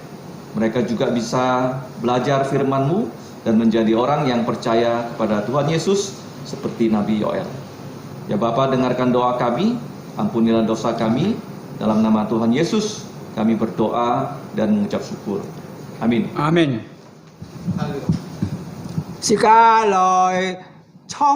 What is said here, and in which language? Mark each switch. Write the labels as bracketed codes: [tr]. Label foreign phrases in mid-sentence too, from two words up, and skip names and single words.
[id] Mereka juga bisa belajar firman-Mu dan menjadi orang yang percaya kepada Tuhan Yesus seperti Nabi Yoel. Ya Bapa, dengarkan doa kami, ampunilah dosa kami. Dalam nama Tuhan Yesus kami berdoa dan mengucap syukur. Amin. Amen. Sự ca lời 創